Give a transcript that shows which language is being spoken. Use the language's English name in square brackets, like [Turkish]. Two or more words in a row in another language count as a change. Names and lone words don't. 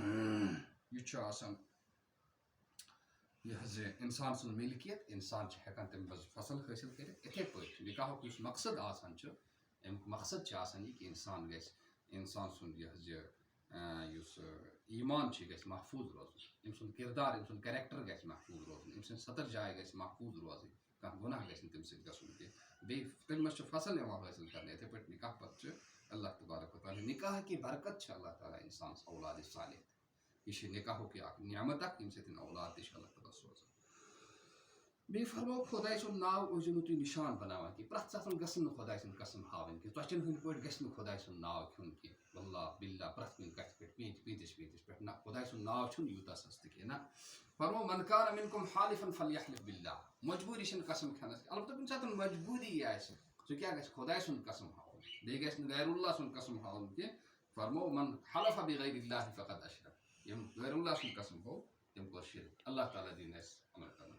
[Kashmiri] یہِ چھُ آسان یہِ حظ یہِ اِنسان سٕنٛز مِلکِیت اِنسان چھِ ہٮ۪کان تَمہِ منٛز فصل حٲصِل کٔرِتھ یِتھَے پٲٹھۍ نِکاحُک یُس مقصد آسان چھُ اَمیُک مقصد چھُ آسان یہِ کہِ اِنسان گژھِ اِنسان سُنٛد یہِ حظ یہِ یُس ایٖمان چھُ یہِ گژھِ محفوٗظ روزُن أمۍ سُنٛد کِردار أمۍ سُنٛد کیریکٹر گژھِ محفوٗظ روزُن أمۍ سٕنٛز سَتر جاے گژھِ محفوٗظ روزٕنۍ کانٛہہ گۄناہ گژھِ نہٕ تَمہِ سۭتۍ گژھُن کینٛہہ بیٚیہِ تَمہِ منٛز چھُ فصل یِوان حٲصِل کَرنہٕ یِتھَے پٲٹھۍ نِکاح پَتہٕ چھُ اللہ تبارک وتعالیٰ [Urdu] نِکاح کی برکت [Kashmiri] چھِ اللہ تعالیٰ اِنسانَس اولادِ صالح یہِ چھِ نِکاحُک یہِ اکھ نعمت اکھ ییٚمہِ سۭتۍ اولاد تہِ چھِ اللہ تعالیٰ سوزان بیٚیہِ فرموو خۄداے سُنٛد ناو ٲسۍزیو نہٕ تُہۍ نِشان بَناوان کینٛہہ پرٛٮ۪تھ ساتہٕ گژھن نہٕ خۄداے سٕنٛدۍ قسم ہاوٕنۍ کینٛہہ ژۄچٮ۪ن ہٕنٛدۍ پٲٹھۍ گژھِ نہٕ خۄداے سُنٛد ناو کھیوٚن کینٛہہ [Arabic] واللہ باللہ [Kashmiri] پرٛٮ۪تھ کُنہِ کَتھِ پٮ۪ٹھ پیٖنٛتِس پٮ۪ٹھ نہ خۄداے سُنٛد ناو چھُنہٕ یوٗتاہ سَستہٕ کینٛہہ نہ فرموو [Arabic] من کان منکم حالفا فلیحلف باللہ [Kashmiri] مجبوٗری چھِنہٕ قسم کھٮ۪نَس البتہ کُنہِ ساتہٕ مجبوٗری آسہِ سُہ کیٛاہ گژھِ خۄداے سُنٛد قسم ہاوُن بیٚیہِ گژھِ نہٕ غیر اللہ سُنٛد قسم ہاوُن کینٛہہ فرموو [Arabic] من حلف بغیر اللہ فقد اشرک [Kashmiri] ییٚمۍ غیر اللہ سُنٛد قسم ہوو تٔمۍ کوٚر شرک اللہ تعالیٰ دِیِن اَسہِ عمل